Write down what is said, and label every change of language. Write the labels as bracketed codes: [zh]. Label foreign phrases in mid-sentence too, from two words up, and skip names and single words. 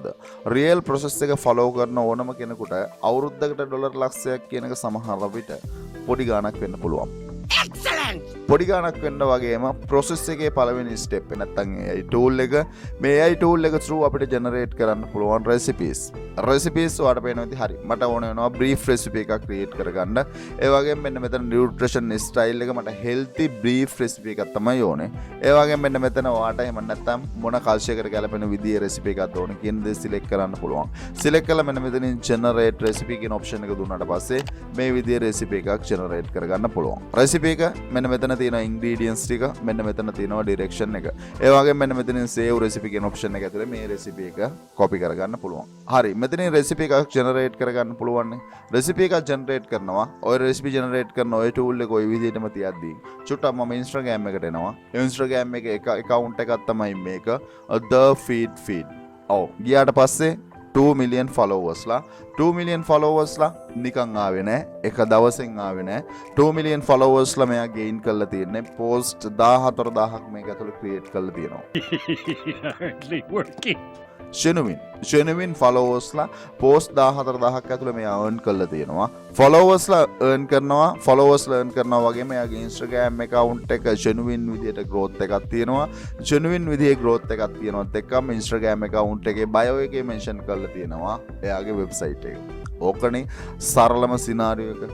[en] real process [si] එක ෆලෝ කරන ඕනම කෙනෙකුට අවුරුද්දකට ඩොලර් ලක්ෂයක් කියන එක සමහර විට පොඩි ගාණක් වෙන්න පුළුවන්. පොඩි ගාණක් වෙන්න වගේම ප්‍රොසෙස් එකේ පළවෙනි ස්ටෙප් එක නැත්තම් [en] AI tool [si] එක මේ [en] AI tool [si] එක through අපිට ජෙනරේට් කරන්න පුළුවන් recipes ඔයාලට පේනවා ඉතින් හරි මට ඕන වෙනවා [en] brief recipe [si] එකක් create කරගන්න ඒ වගේම මෙන්න මෙතන [en] nutrition style [si] එක මට [en] healthy brief recipe [si] එකක් තමයි ඕනේ ඒ වගේම මෙන්න මෙතන ඔයාලට එහෙම නැත්තම් මොන කල්චරයකට ගැලපෙන විදිහේ recipe එකක්ද ඕනේ කියන දේ select කරන්න පුළුවන් select කළා මෙන්න මෙතනින් [en] generate recipe [si] කියන option එක දුන්නාට පස්සේ මේ විදිහේ recipe එකක් generate කරගන්න පුළුවන් recipe එක මෙන්න මෙතන තියෙනවා ingredients ටික මෙන්න මෙතන තියෙනවා direction එක. ඒ වගේම මෙන්න මෙතනින් [en] save recipe [si] කියන option එක ඇතුලේ මේ recipe එක copy කරගන්න පුළුවන්. හරි මෙතනින් recipe එකක් generate කරගන්න පුළුවන් නේ. recipe එකක් generate කරනවා. ඔය [en] recipe generate [si] කරන ඔය tool එක ඔය විදිහටම තියද්දී චුට්ටක් මම Instagram එකට එනවා. Instagram එකේ account එකක් තමයි මේක the feed. ඔව් ගියාට පස්සේ 2 [en] million followers [si] ලා 2 [en] million followers [si] ලා නිකන් ආවේ නෑ එක දවසෙන් ආවේ නෑ 2 [en] million followers [si] ලා මෙයා gain කරලා තියෙන්නේ post 14000ක් මේක ඇතුළේ create කරලා තියෙනවා [en] hardly working genuine followers [si] ලා post 14000ක් ඇතුළේ මෙයා earn කරලා තියෙනවා followers ලා earn කරනවා වගේම එයාගේ Instagram account එක genuine විදියට growth එකක් තියෙනවා genuine විදිහේ growth එකක් තියෙනවත් එක්කම Instagram account එකේ bio එකේ mention කරලා තියෙනවා එයාගේ website එක ඕකනේ සරලම සිනාරියෝ එක.